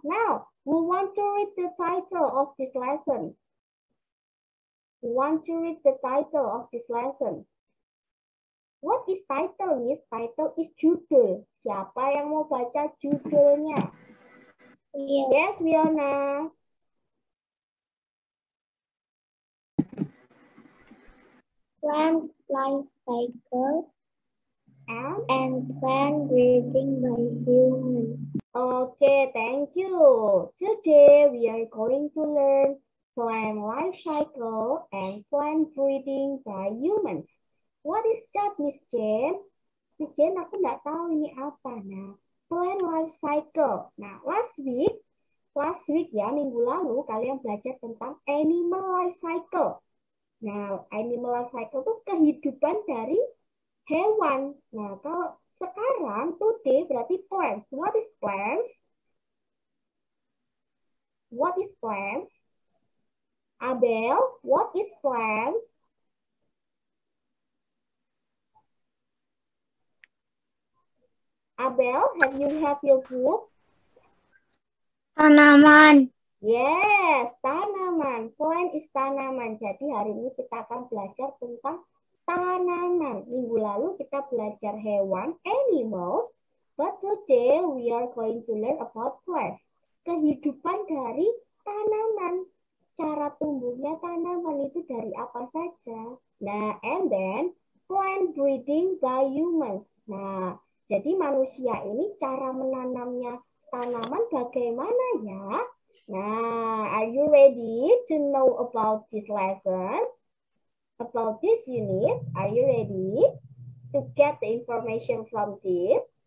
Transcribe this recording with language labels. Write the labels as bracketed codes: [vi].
[en] Now, we want to read the title of this lesson. We want to read the title of this lesson. What is title, Miss? Title is judul. [id] Siapa yang mau baca judulnya? [en] Yes, Wiona. Plant life cycle and plant breeding by humans. Okay, thank you. Today we are going to learn plant life cycle and plant breeding by humans. What is that, Miss Jen? [id] Miss Jen, aku nggak tahu ini apa, nah. [en] plant life cycle. Nah, last week ya, [id] minggu lalu kalian belajar tentang [en] animal life cycle. [id] Nah, animal life cycle itu kehidupan dari hewan. Nah, kalau sekarang [en] today berarti plants. What is plants? What is plants? Abel, what is plants? Abel, have your book? [id] Tanaman. [en] Yes, tanaman. Plant is tanaman. [id] Jadi hari ini kita akan belajar tentang tanaman. Minggu lalu kita belajar hewan, animals. [en] But today we are going to learn about plants. [id] Kehidupan dari tanaman. Cara tumbuhnya tanaman itu dari apa saja. [en] Nah, and then plant breeding by humans. [id] Nah, jadi manusia ini cara menanamnya tanaman bagaimana ya? [en] Nah, are you ready to know about this lesson? About this unit? Are you ready to get the information from this?